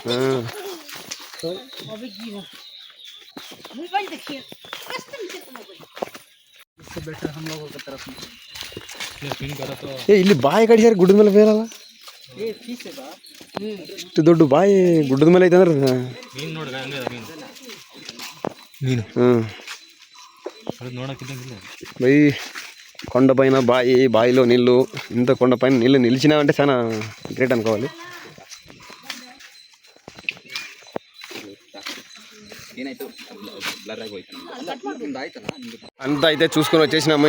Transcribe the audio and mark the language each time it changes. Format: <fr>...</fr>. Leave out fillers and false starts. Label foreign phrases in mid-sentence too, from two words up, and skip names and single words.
<kn>ಇಲ್ಲಿ ಬಾಯಿ ಕಡಿಸ್ಯಾರ ಗುಡ್ಡದ ಮೇಲೆ ಬೇರಲ್ಲ. ಇಷ್ಟು ದೊಡ್ಡ ಬಾಯಿ ಗುಡ್ಡದ ಮೇಲೆ ಐತೆ ಅಂದ್ರೆ ನೀನು</kn> <te>బై కొండపైన బాయిలో నీళ్ళు. ఇంత కొండపైన నీళ్ళు నిలిచినామంటే చాలా గ్రేట్ అనుకోవాలి. అంతా అయితే చూసుకొని వచ్చేసినాము.</te>